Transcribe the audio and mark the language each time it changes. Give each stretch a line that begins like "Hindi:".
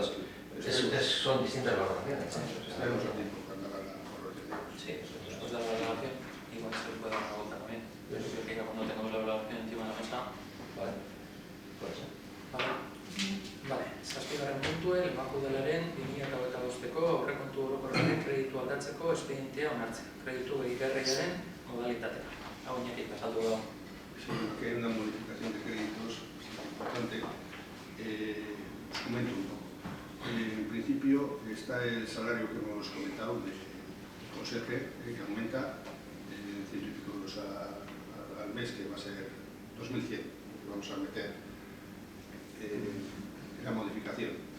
Spanish: son distintas valoraciones, ¿no? Estaremos a tiempo cuando hagan la valoración. Sí, después de la valoración, igual se puede dar una vuelta también. Yo creo que cuando tengamos la valoración encima de la mesa. Vale, puede ser.
Basque: Vale, zazpigarren puntu, Lemoako udalaren 2025ko aurrekontu orokorraren kreditu aldatzeko espedientea onartzea. Kreditu gehigarriaren modalitatea. Hau Iñaki, azaldu da.
Spanish: Sí, que hay una modificación de créditos importante. Os comento un poco. En principio está el salario que hemos comentado del conserje, que aumenta 100 y pico euros al mes, que va a ser 2.100, que vamos a meter en la modificación.